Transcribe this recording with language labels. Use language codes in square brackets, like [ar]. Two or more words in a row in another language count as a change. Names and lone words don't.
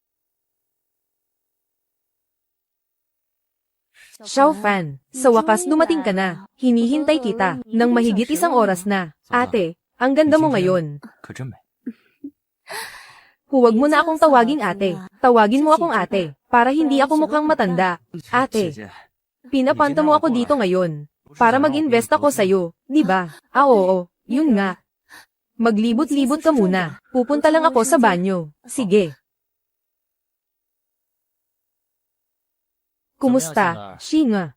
[tl] Xiao Fan, sa wakas dumating ka na. Hinihintay kita ng mahigit 1 oras na. Ate, ang ganda mo ngayon. [zh] 可真美。 [tl] Huwag mo na akong tawaging ate. Tawagin mo akong ate, para hindi ako mukhang matanda. [zh] 姐 [tl] Ate, [zh] 姐， [tl] pinapanta mo ako dito ngayon. Para mag-invest ako sa'yo, di ba? Oo, yun nga. Maglibot-libot ka muna. Pupunta lang ako sa banyo. Sige. Kumusta, Shinga?